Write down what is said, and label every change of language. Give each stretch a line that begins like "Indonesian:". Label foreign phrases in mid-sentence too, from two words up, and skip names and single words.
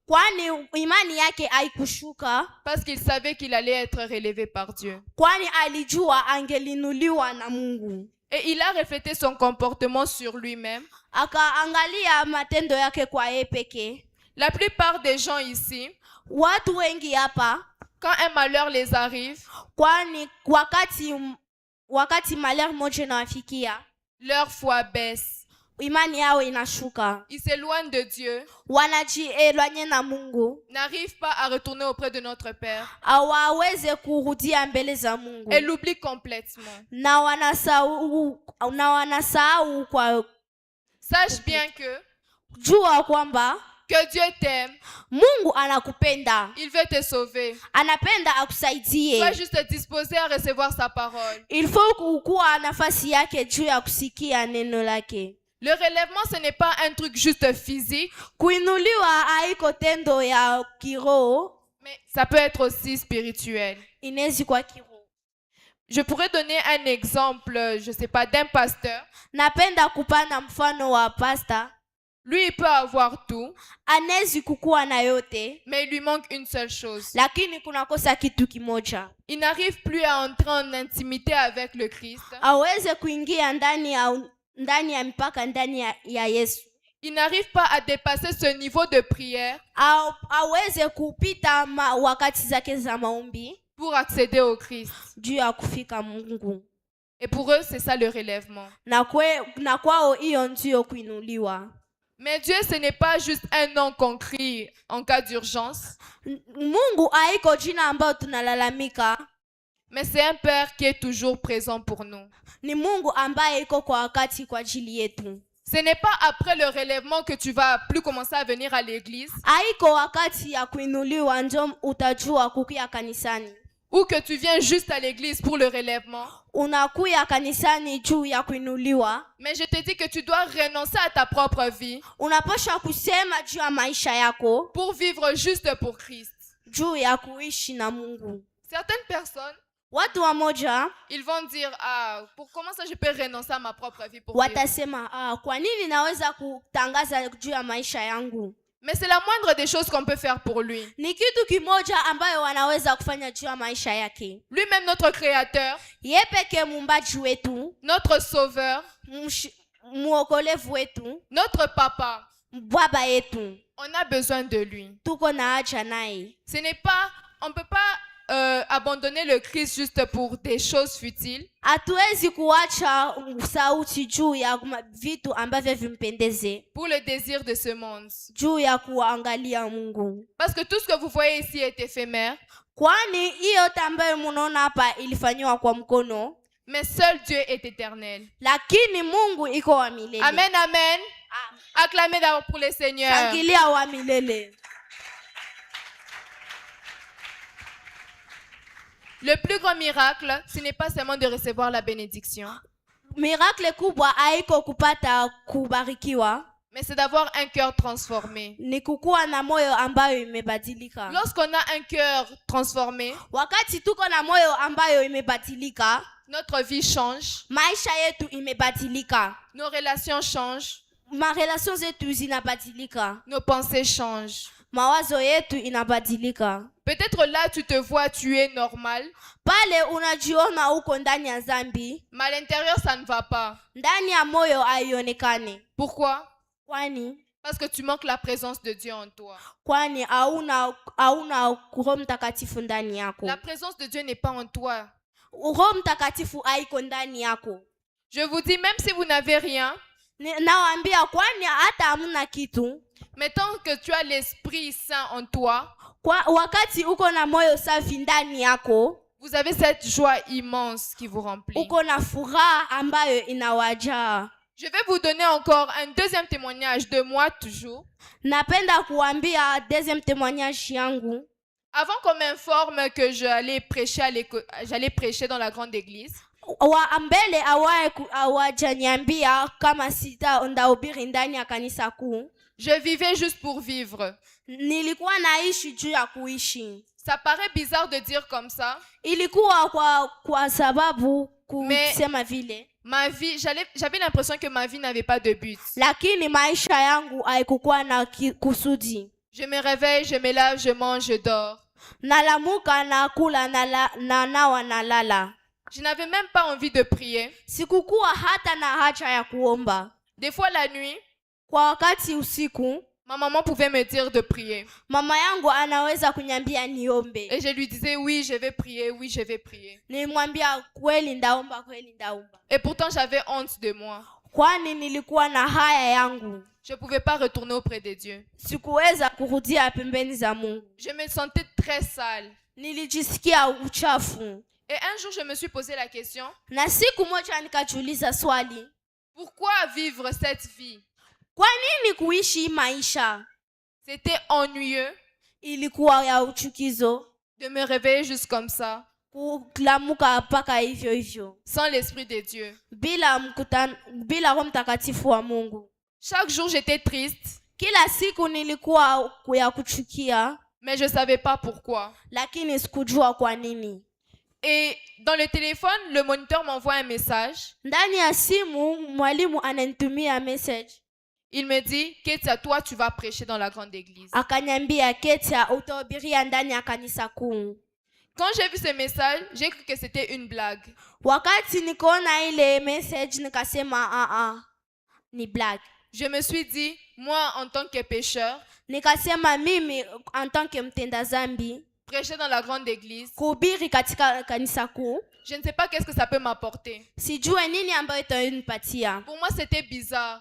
French: Parce qu'il savait qu'il allait être relevé par Dieu. Et il a reflété son comportement sur lui-même. La plupart des gens ici, Quand un malheur les arrive,
Swahili: kwani wakati malheur moja inawafikia,
French: leur foi baisse.
Swahili: imani yao inashuka,
French: Ils s'éloignent de Dieu,
Swahili: wanajielwanye na Mungu,
French: n'arrivent pas à retourner auprès de notre Père
Swahili: hawaweze kurudia mbele za Mungu,
French: et l'oublient complètement.
Swahili: na wanasahau kwa
French: Sache bien que
Swahili: jua kwamba
French: Dieu t'aime,
Swahili: Mungu anakupenda,
French: il veut te sauver.
Swahili: anapenda akusaidie.
French: Sois juste disposé à recevoir sa parole. Il faut
Swahili: kukuwa nafasi yake juu ya kusikia neno lake.
French: Le relèvement, ce n'est pas un truc juste physique,
Swahili: Kuinuliwa haiko tendo ya kiroho,
French: mais ça peut être aussi spirituel.
Swahili: inezi kwa kiroho.
French: Je pourrais donner un exemple, je ne sais pas, d'un pasteur.
Swahili: Napenda kupana mfano wa pasta.
French: Lui, il peut avoir tout,
Swahili: Anezi kukuwa na yote,
French: mais il lui manque une seule chose.
Swahili: lakini kunakosa kitu kimoja.
French: Il n'arrive plus à entrer en intimité avec le Christ.
Swahili: Aweze kuingia ndani ya mipaka ndani ya Yesu.
French: Il n'arrive pas à dépasser ce niveau de prière
Swahili: Aweze kupita wakati zake za maombi
French: pour accéder au Christ.
Swahili: juu ya kufika Mungu.
French: Et pour eux, c'est ça le relèvement.
Swahili: Na kwao hiyo ndio kuinuliwa.
French: Mais Dieu, ce n'est pas juste un nom qu'on crie en cas d'urgence,
Swahili: Mungu haiko jina ambayo tunalalamika,
French: mais c'est un Père qui est toujours présent pour nous.
Swahili: ni Mungu ambaye iko kwa wakati kwa ajili yetu.
French: Ce n'est pas après le relèvement que tu vas plus commencer à venir à l'église
Swahili: Haiko wakati ya kuinuliwa ndio utajua kukia kanisani.
French: ou que tu viens juste à l'église pour le relèvement.
Swahili: Unakuya kanisani juu ya kuinuliwa.
French: Mais je te dis que tu dois renoncer à ta propre vie
Swahili: Unapaswa kusema juu ya maisha yako,
French: pour vivre juste pour Christ.
Swahili: juu ya kuishi na Mungu.
French: Certaines personnes,
Swahili: Watu wamoja
French: ils vont dire, ah, pour comment ça je peux renoncer à ma propre vie pour vivre?
Swahili: watasema, kwa nini naweza kutangaza juu ya maisha yangu?
French: Mais c'est la moindre des choses qu'on peut faire pour lui.
Swahili: Ni kitu kimoja ambayo wanaweza kufanya juu ya maisha yake.
French: Lui-même, notre Créateur,
Swahili: Yeye pekee muumbaji wetu,
French: notre Sauveur,
Swahili: muokolevu wetu,
French: notre Papa,
Swahili: baba yetu,
French: on a besoin de lui.
Swahili: tuko na haja naye.
French: Ce n'est pas, on ne peut pas abandonner le Christ juste pour des choses futiles.
Swahili: Hatuwezi kuacha sauti juu ya vitu ambavyo vimpendeze,
French: Pour le désir de ce monde.
Swahili: juu ya kuangalia Mungu.
French: Parce que tout ce que vous voyez ici est éphémère,
Swahili: Kwani hiyo yote ambayo munaona hapa ilifanywa kwa mkono,
French: mais seul Dieu est éternel.
Swahili: lakini Mungu iko wa milele.
French: Amen, amen. Acclamez d'abord pour le Seigneur.
Swahili: Shangilia wa milele.
French: Le plus grand miracle, ce n'est pas seulement de recevoir la bénédiction,
Swahili: Miracle kubwa haiko kupata kubarikiwa,
French: mais c'est d'avoir un cœur transformé.
Swahili: ni kukuwa na moyo ambayo imebadilika.
French: Lorsqu'on a un cœur transformé,
Swahili: Wakati tuko na moyo ambayo imebadilika,
French: notre vie change,
Swahili: maisha yetu imebadilika,
French: nos relations changent,
Swahili: marelations zetu zinabadilika,
French: nos pensées changent.
Swahili: mawazo yetu inabadilika.
French: Peut-être là, tu te vois, tu es normal,
Swahili: Pale unajiona uko ndani ya zambi,
French: mais à l'intérieur, ça ne va pas.
Swahili: ndani ya moyo haionekane.
French: Pourquoi?
Swahili: Kwani
French: Parce que tu manques la présence de Dieu en toi.
Swahili: hauna Roho Mtakatifu ndani yako.
French: La présence de Dieu n'est pas en toi.
Swahili: Roho Mtakatifu haiko ndani yako.
French: Je vous dis, même si vous n'avez rien,
Swahili: Nawaambia kwani hata hamna kitu,
French: mais tant que tu as l'Esprit Saint en toi,
Swahili: wakati uko na moyo safi ndani yako,
French: vous avez cette joie immense qui vous remplit.
Swahili: uko na furaha ambayo inawajaa.
French: Je vais vous donner encore un deuxième témoignage de moi toujours.
Swahili: Napenda kuambia
French: deuxième témoignage
Swahili: yangu.
French: Avant qu'on m'informe que j'allais prêcher dans la grande église,
Swahili: Mbele hawajaniambia kama ndahubiri ndani ya kanisa kuu.
French: je vivais juste pour vivre.
Swahili: Nilikuwa naishi juu ya kuishi.
French: Ça paraît bizarre de dire comme ça,
Swahili: Ilikuwa kwa sababu kusema vile.
French: ma vie, j'avais l'impression que ma vie n'avait pas de but.
Swahili: Lakini maisha yangu haikukuwa na kusudi.
French: Je me réveille, je me lave, je mange, je dors.
Swahili: Nalamuka, nakula, nawa, nalala.
French: Je n'avais même pas envie de prier.
Swahili: Sikukuwa hata na haja ya kuomba.
French: Des fois la nuit,
Swahili: Kwa wakati usiku,
French: Ma maman pouvait me dire de prier.
Swahili: Mama yangu anaweza kunyambia niombe.
French: Et je lui disais, oui, je vais prier, oui, je vais prier.
Swahili: Nilimwambia kweli ndaomba, kweli ndaomba.
French: Et pourtant, j'avais honte de moi.
Swahili: Kwani nilikuwa na haya yangu.
French: Je ne pouvais pas retourner auprès de Dieu.
Swahili: Sikuweza kurudia pembeni za Mungu.
French: Je me sentais très sale.
Swahili: Nilijisikia uchafu.
French: Et un jour, je me suis posé la question,
Swahili: Na siku moja nikajiuliza swali.
French: pourquoi vivre cette vie?
Swahili: Kwa nini kuishi maisha?
French: C'était ennuyeux
Swahili: Ilikuwa ya uchukizo.
French: de me réveiller juste comme ça,
Swahili: Kulamuka mpaka hivyo hivyo.
French: sans l'Esprit de Dieu.
Swahili: Bila Roho Mtakatifu wa Mungu.
French: Chaque jour, j'étais triste,
Swahili: Kila siku nilikuwa ya kuchukia,
French: mais je ne savais pas pourquoi.
Swahili: lakini sikujua kwa nini.
French: Et dans le téléphone, le moniteur m'envoie un message.
Swahili: Ndani ya simu mwalimu ananitumia message.
French: Il me dit, Ketia, toi, tu vas prêcher dans la grande église.
Swahili: Akaniambia, Ketia, utahubiria ndani ya kanisa kuu.
French: Quand j'ai vu ce message, j'ai cru que c'était une blague.
Swahili: Wakati nikaona ile message nikasema ni blague.
French: Je me suis dit, moi, en tant que pécheur,
Swahili: Nikasema mimi
French: en tant que
Swahili: mtenda zambi,
French: prêcher dans la grande église,
Swahili: kuhubiri katika kanisa kuu,
French: je ne sais pas qu'est-ce que ça peut m'apporter.
Swahili: sijue nini ambayo itanipatia.
French: Pour moi, c'était bizarre.